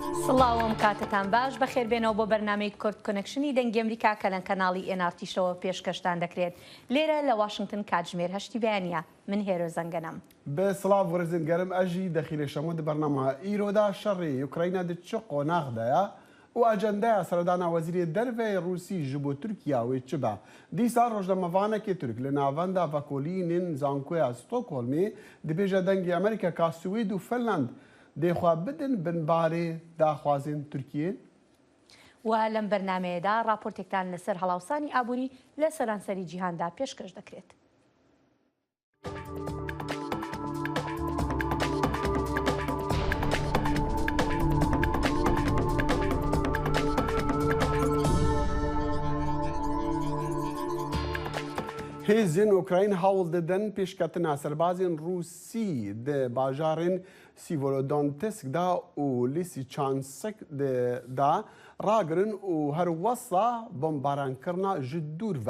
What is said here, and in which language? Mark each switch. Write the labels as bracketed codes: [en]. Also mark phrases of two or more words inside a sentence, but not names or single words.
[ckb] سڵاوم کاتتان باش بەخێربێنەوە بۆ بەرنامەی کورد کۆنەکشنی دەنگی ئەمریکا کە لە کەناڵی NRTشەوە پێشکەشتان دەکرێت لێرە لە واشنگتن کاتژمێر 8 بەیانە من هێرۆ زەنگەنەم [ku] بسڵاو وەرزن گەرم ئەژی دەخیلێشەمە بەرنامە ئیرۆدا شەڕی یوکراینا دچ قۆناغدایە و ئەجەندەیە سەردانا وەزیری دەرڤێ رووسی ji bo Tirkiyawê çi be. Dîsa rojnamevانekê Türk li navenda vekolînên zankoya Stockholmê dibêje dengê Amerîka Swêd û Finland dêxwe bidin binbarê daxwazên Tirkiyê. [ckb] و لەم بەرنامەیەدا راپۆرتێکتان لەسەر هەڵاوسانی ئابووری لە سەرانسەری جیهاندا پێشکەش دەکرێت. [ku] Hêzên Ukrayna hewl didin pêşketina serbazên Rûsî di bajarên Sîvorodonetsk da û Lîsyçansk da ragirin û her wesa bombaranekirina ji dûr ve.